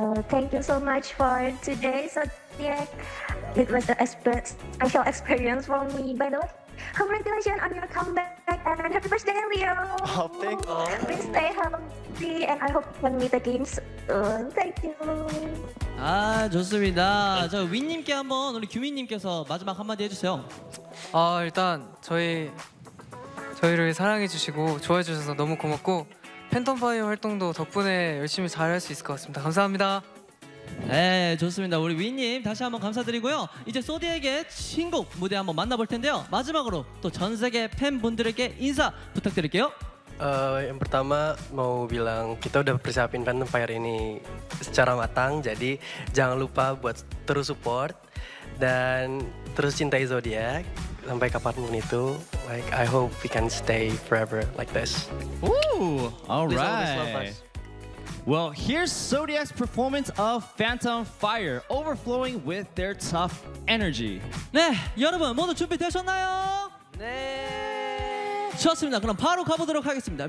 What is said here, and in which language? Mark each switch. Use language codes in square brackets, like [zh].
[en] Thank you so much for today, Zodiac. It was a special experience for me, by the way. Congratulations on your comeback and happy birthday, Leo! Oh, thank you! Please stay healthy and I hope you can meet again soon. Thank you! [ko] 아, 좋습니다. 저 윈님께 한번 우리 규민님께서 마지막 한마디 해주세요. 아, 일단 저희를 사랑해주시고 좋아해주셔서 너무 고맙고 팬텀파이어 활동도 덕분에 열심히 잘할 수 있을 것 같습니다. 감사합니다. 네, 좋습니다. 우리 윈님 다시 한번 감사드리고요. 이제 소디에게 신곡 무대 한번 만나볼 텐데요. 마지막으로 또 전 세계 팬분들에게 인사 부탁드릴게요. [id] Yang pertama mau bilang kita udah persiapin Phantom Fire ini secara matang, jadi jangan lupa buat terus support dan terus cintai Zodiac sampai kapanpun itu. [en] Like I hope we can stay forever like this. Ooh, all right. Well, here's Zodiac's performance of Phantom Fire, overflowing with their tough energy. [ko] 네, 여러분 모두 준비되셨나요? 네. 좋습니다. 그럼 바로 가보도록 하겠습니다.